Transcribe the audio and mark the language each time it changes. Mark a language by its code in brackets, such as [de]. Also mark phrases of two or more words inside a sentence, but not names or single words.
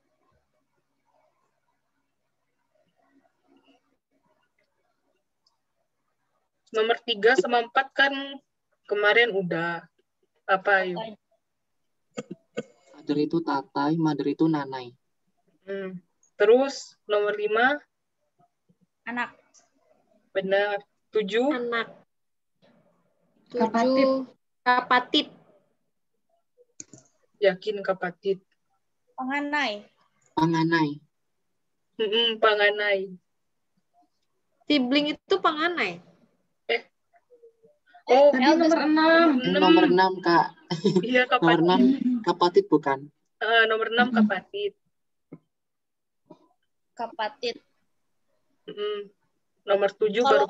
[id] Nomor 3 sama 4 kan kemarin udah. Apa yuk? Father itu tatai, mother itu nanai. Terus nomor 5? Anak. Benar. 7? Anak. 7. Kapatid. Yakin kapatid. Panganay. Panganay. Panganay. Sibling itu panganay. Oh, Tadi L nomor 6. Nomor 6, Kak. Iya, Nomor kapatit. 6, kapatit bukan? Nomor 6 kapatit. kapatit. Nomor 7 baru